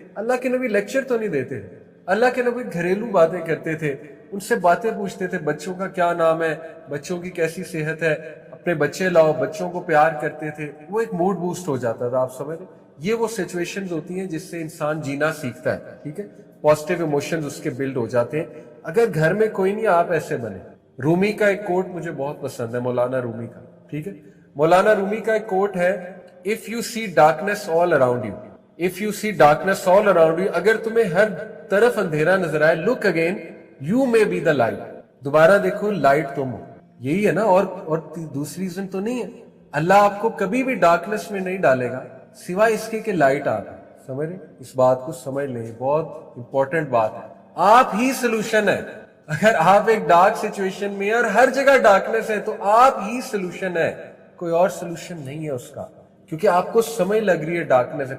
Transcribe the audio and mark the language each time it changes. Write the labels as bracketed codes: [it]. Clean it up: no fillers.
[ur] اللہ کے نبی لیکچر تو نہیں دیتے تھے, اللہ کے نبی گھریلو باتیں کرتے تھے, ان سے باتیں پوچھتے تھے, بچوں کا کیا نام ہے, بچوں کی کیسی صحت ہے, اپنے بچے لاؤ, بچوں کو پیار کرتے تھے. وہ ایک موڈ بوسٹ ہو جاتا تھا. آپ سمجھ رہے, یہ وہ سچویشنز ہوتی ہیں جس سے انسان جینا سیکھتا ہے. ٹھیک ہے. پازیٹیو ایموشنز اس کے بلڈ ہو جاتے ہیں. اگر گھر میں کوئی نہیں آپ ایسے بنے. رومی کا ایک کوٹ مجھے بہت پسند ہے, مولانا رومی کا. ٹھیک ہے. مولانا رومی کا ایک کوٹ ہے, [en] if you see darkness all around you, if you see darkness all around you, [ur] اگر تمہیں ہر طرف اندھیرا نظر آئے, [en] look again, you may be the light, [ur] دوبارہ دیکھو لائٹ تم ہو. یہی ہے نا, اور دوسری ریزن تو نہیں ہے. اللہ آپ کو کبھی بھی ڈارکنیس میں نہیں ڈالے گا سوائے اس کے کہ لائٹ آپ ہے. سمجھ رہے, اس بات کو سمجھ لیں, بہت امپورٹنٹ بات ہے. آپ ہی سلوشن ہے. اگر آپ ایک ڈارک سچویشن میں اور ہر جگہ ڈارکنیس ہے تو آپ ہی سلوشن ہے, کوئی اور سلوشن نہیں ہے اس کا, کیونکہ آپ کو سمجھ لگ رہی ہے ڈارکنیس ہے.